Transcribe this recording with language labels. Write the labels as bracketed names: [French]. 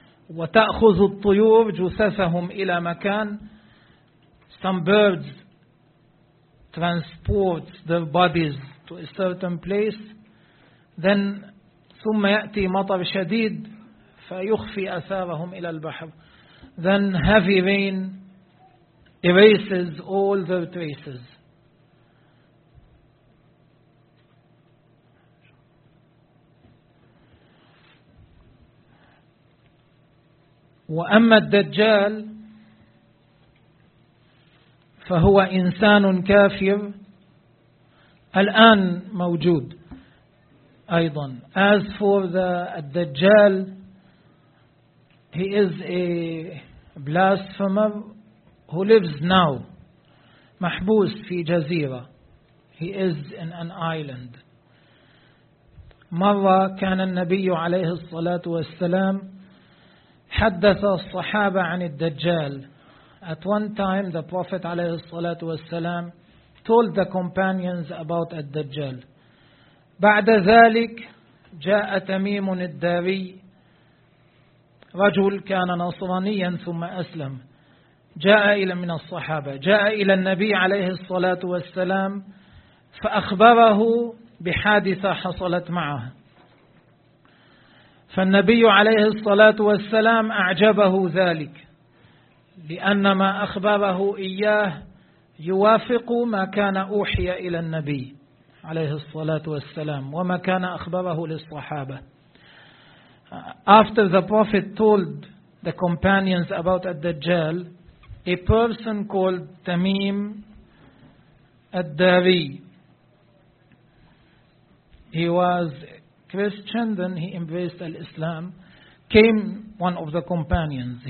[Arabic] وتأخذ الطيور جثثهم إلى مكان. [English] Some birds transport their bodies to a certain place. [Arabic] Then ثم يأتي مطر شديد فيخفي أثارهم إلى البحر. [English] Then heavy rain erases all their traces. [Arabic] وأما الدجال فهو إنسان كافر الآن موجود أيضا. [English] As for the الدجال, he is a blasphemer who lives now, [Arabic] محبوس في جزيرة. [English] He is in an island. [Arabic] مرة كان النبي عليه الصلاة والسلام حدث الصحابة عن الدجال. [English] At one time the Prophet [Arabic] عليه الصلاة والسلام [English] told the companions about الدجال. [Arabic] بعد ذلك جاء تميم الداري, رجل كان نصرانيا ثم أسلم, جاء إلى من الصحابة, جاء إلى النبي عليه الصلاة والسلام فأخبره بحادثة حصلت معه. فالنبي عليه الصلاة والسلام أعجبه ذلك لأن ما أخبره إياه يوافق ما كان أوحي إلى النبي عليه الصلاة والسلام وما كان أخبره للصحابة. [English] After the Prophet told the companions about الدجال, a person called Tamim الداري, he was Christian, then he embraced Islam, came one of the companions.